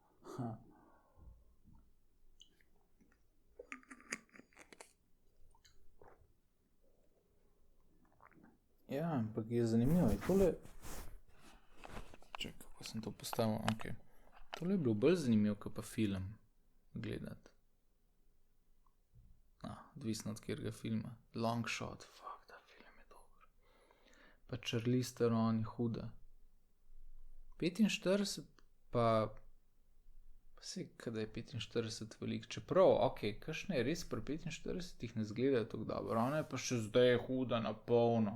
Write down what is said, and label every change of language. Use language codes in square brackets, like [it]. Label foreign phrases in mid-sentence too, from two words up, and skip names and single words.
[sl] Ja, ampak je zanimivo. Tole... Čakaj, kako sem to postavil? Ok. Tole je bilo bolj zanimivo, kot pa film gledati. Odvisno od katerega filma. Long Shot, fuck, ta film je dober. Pa Charlize Theron je huda. 45 pa vse, kada je 45 velik. Čeprav, ok, kakšne je res pri 45 ne zgledajo tako dobro. Ona je pa še zdaj huda na polno.